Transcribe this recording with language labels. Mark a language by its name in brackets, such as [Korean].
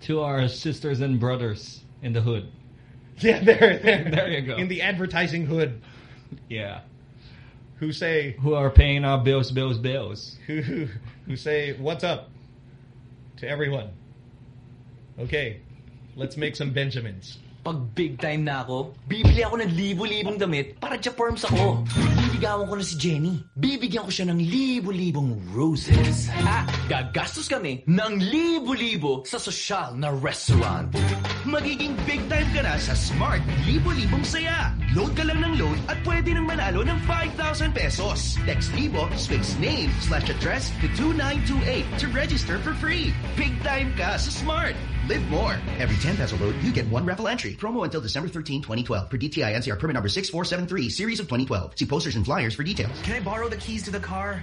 [English] To our sisters and brothers in the hood. Yeah, there. There you go. In the advertising hood. Yeah. Who say... Who are paying our bills. Who say, what's up to everyone? Okay, let's make some Benjamins. [Filipino] pag big time na ako, bibili ako ng libo-libong damit para japerms ako. Biligawan ko na si Jenny. Bibigyan ko siya ng libo-libong roses. At gagastos kami ng libo-libo sa sosyal na restaurant. Magiging big time ka na sa Smart Libo-Libong Saya. Load ka lang ng load at pwede nang manalo ng 5,000 pesos. [English] Text Libo space name / address to 2928 to register for free. [Filipino] Big time ka sa Smart. [English] Live more. Every 10 peso load, you get one raffle entry. Promo until December 13, 2012. Per DTI NCR permit number 6473, series of 2012. See posters and flyers for details. Can I borrow the keys to the car?